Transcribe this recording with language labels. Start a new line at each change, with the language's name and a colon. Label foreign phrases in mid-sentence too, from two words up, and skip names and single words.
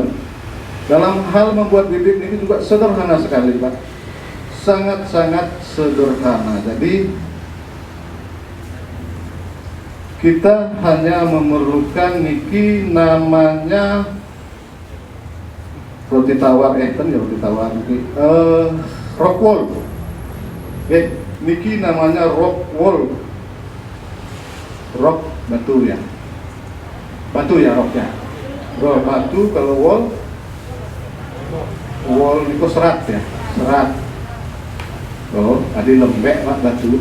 Indonesian: Dalam hal membuat bibit ini juga sederhana sekali, Pak. Sangat-sangat sederhana. Jadi kita hanya memerlukan niki namanya roti tawar, roti tawar niki, rockwool. Niki namanya rockwool. Rock batu ya, rocknya. Rock batu, kalau wall itu serat ya, serat. Oh, ada lembek Pak batu.